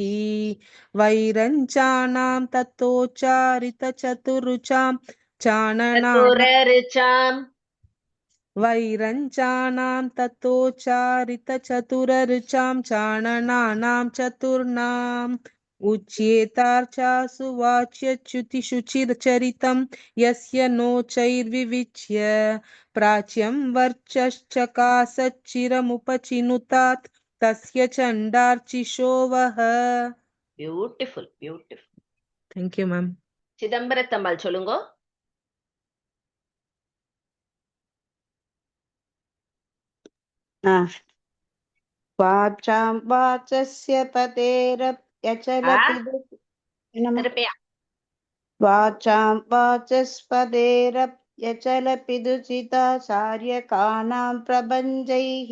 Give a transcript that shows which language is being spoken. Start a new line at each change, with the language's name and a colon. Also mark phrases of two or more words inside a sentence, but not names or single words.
Sanskrit: वैरञ्चानां ततोचारितचतुरुचां चाणनानां वैरञ्चानां ततोचारितचतुररुचां चाणनानां चतुर्णाम्. उच्येतार्चासु वाच्यच्युतिशुचिचरितं यस्य नोचैर्विविच्य. प्राच्यं वर्चश्चकासच्चिरमुपचिनुतात् तस्य चण्डार्चिषो वः.
English: beautiful beautiful. thank you ma'am.
Tamil: சிதம்பரத்தம்மாள் சொல்லுங்க.
Sanskrit: वाचां वाचस्य पतेरप्यचलति
Tamil: திருப்பியா
Sanskrit: वाचां वाचस्पतेरप्यचलपिदुचिता चार्यकाणां प्रबन्धैः.